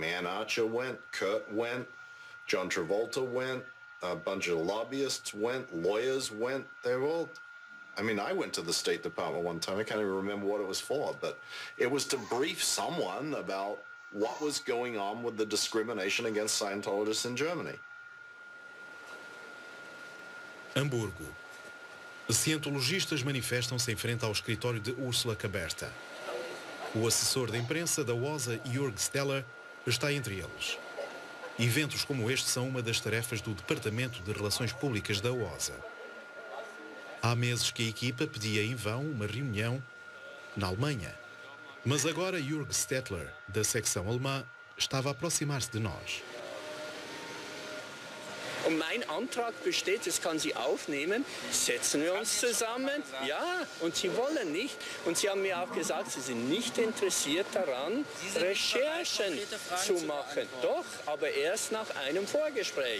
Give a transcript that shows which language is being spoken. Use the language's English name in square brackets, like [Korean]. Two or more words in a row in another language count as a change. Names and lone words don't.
[English] Ann Archer went, Kurt went, John Travolta went, a bunch of lobbyists went, lawyers went. They were all... I mean, I went to the State Department one time. I can't even remember what it was for, but it was to brief someone about what was going on with the discrimination against Scientologists in Germany. [Portuguese] Hamburgo. Scientologistas manifestam-se em frente ao escritório de Úrsula Caberta. O assessor da imprensa da OSA, Jörg Steller, está entre eles. Eventos como este são uma das tarefas do Departamento de Relações Públicas da OSA. Há meses que a equipa pedia em vão uma reunião na Alemanha. Mas agora Jörg Stettler, da secção alemã, estava a aproximar-se de nós. [German] Und mein Antrag besteht, das kann sie aufnehmen, setzen wir uns zusammen. Ja, und sie wollen nicht. Und sie haben mir auch gesagt, sie sind nicht interessiert daran, Recherchen zu machen. Doch, aber erst nach einem Vorgespräch.